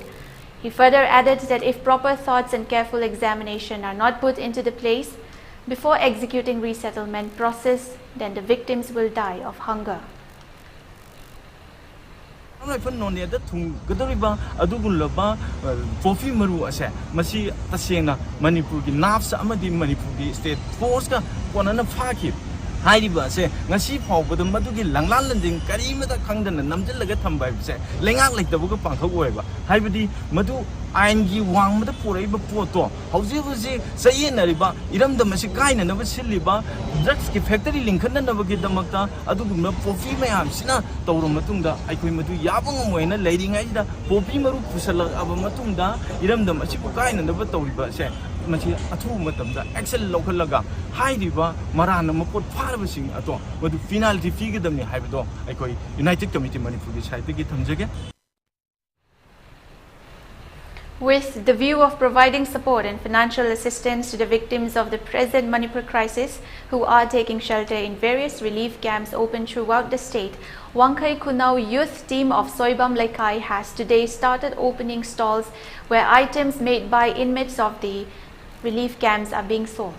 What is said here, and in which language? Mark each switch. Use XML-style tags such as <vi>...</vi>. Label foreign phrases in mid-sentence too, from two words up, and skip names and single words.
<en>He further added that if proper thoughts and careful examination are not put into the place before executing resettlement process, then the victims will die of hunger.</en> <mni>Poppy maru ase masi tasengna Manipur ki nafs amadi Manipur ki</mni> <en>state force</en> <mni>ka konana phaki hairiba se ngasi phawbada madugi langlan landing karimada khangdana namjillaga thambai se lengak leitabu ka pangthok oiba haibadi madu ain gi wangmada poraiba poto hauji hauji sayena iramda masi kaina na basiliba drugs ki factory linkhanna na bagi damakta adugumna poppy mayam sina tawro matungda aikoi madu yabang moina leiringai da poppy maru pusala aba matungda iramda masi ko kaina na ba tawriba se masi athu matamda action lokhalaga hairiba marana mapot pharabasing ato madu finality figidamni haibado aikoi United Committee Manipur ki site ki thamjage.</mni> <en>With the view of providing support and financial assistance to the victims of the present Manipur crisis who are taking shelter in various relief camps open throughout the state, Wangkai Kunau Youth Team of Soibam Laikai has today started opening stalls where items made by inmates of the relief camps are being sold.</en>